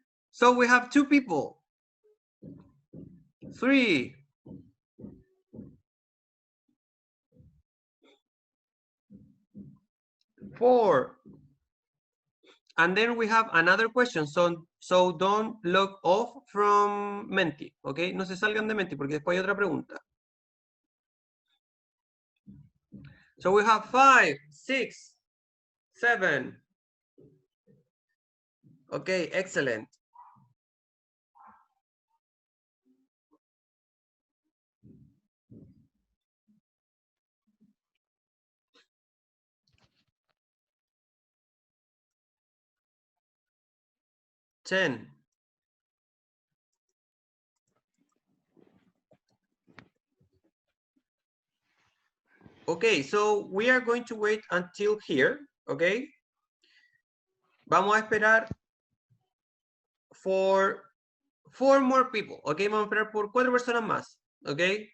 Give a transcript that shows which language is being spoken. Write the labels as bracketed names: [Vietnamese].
[English] So we have 2 people. 3. 4. and then we have another question. So don't log off from Menti, okay? [Spanish] No se salgan de Menti porque después hay otra pregunta. [English] So we have 5, 6, 7. Okay, excellent. Ten. Okay, so we are going to wait until here, okay? [Spanish] Vamos a esperar [English] for 4 more people, okay? [Spanish] Vamos a esperar por 4 personas más, okay?